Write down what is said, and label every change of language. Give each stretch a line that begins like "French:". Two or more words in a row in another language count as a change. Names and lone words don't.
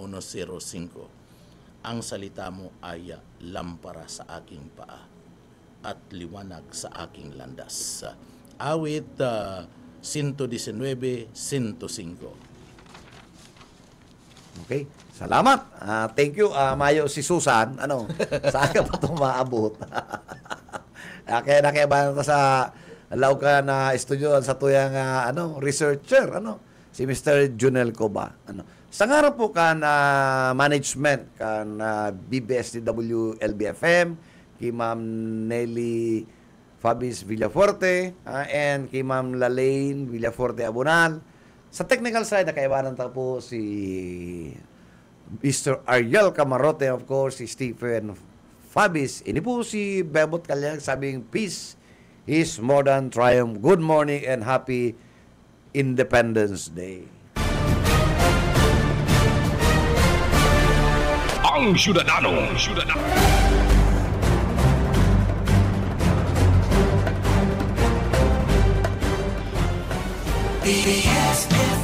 Filipino: Ang salita mo ay lampara sa aking paa at liwanag sa aking landas. Awit 119-105. Okay. Salamat.
English: Thank you.
Bikol: Mayo si Susan. Saan ka pa itong maabot? Kaya nakiyabahan ka sa alaw ka na estudio sa tuyang researcher, si Mr. Junel Coba. Sa nga po kan management kan BBSTW LBFM, kay Ma'am Nelly Fabis Villaforte, and kay Ma'am Lalaine Villaforte Abunal. Sa technical side, nakaibanan ta po si Mr. Ariel Camarote, of course, si Stephen Fabis. Ini po si Bebot Kalyang sabing
English: peace is more than triumph. Good morning and happy Independence Day.
Bikol: Ang Syudadano. BBS